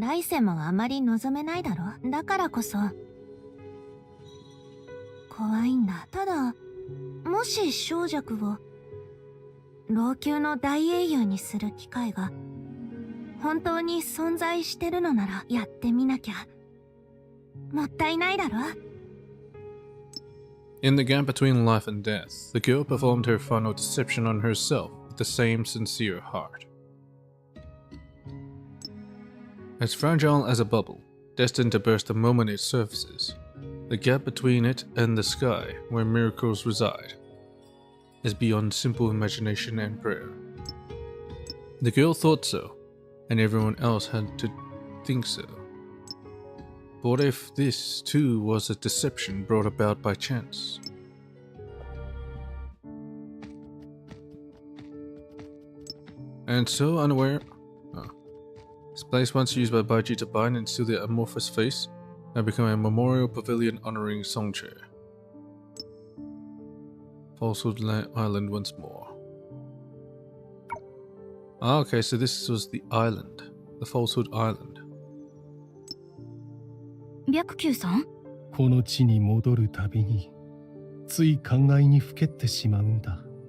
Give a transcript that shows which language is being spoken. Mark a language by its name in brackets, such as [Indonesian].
[Japanese] 来世もあまり望めないだろ。だからこそ怖いんだ。ただもし小弱を老朽の大英雄にする機会が本当に存在してるのならやってみなきゃ。もったいないだろ。 [English] In the gap between life and death, the girl performed her final deception on herself with the same sincere heart. As fragile as a bubble, destined to burst the moment it surfaces, the gap between it and the sky, where miracles reside, is beyond simple imagination and prayer. The girl thought so, and everyone else had to think so. But what if this, too, was a deception brought about by chance? And so unaware... Oh. This place once used by Baiji to bind and seal their amorphous face, now become a memorial pavilion honoring Songchae. Falsehood Island once more. Ah, okay, so this was the island. The Falsehood Island. [Japanese] 白球さん？この地に戻るたびについ考えにふけってしまうんだ。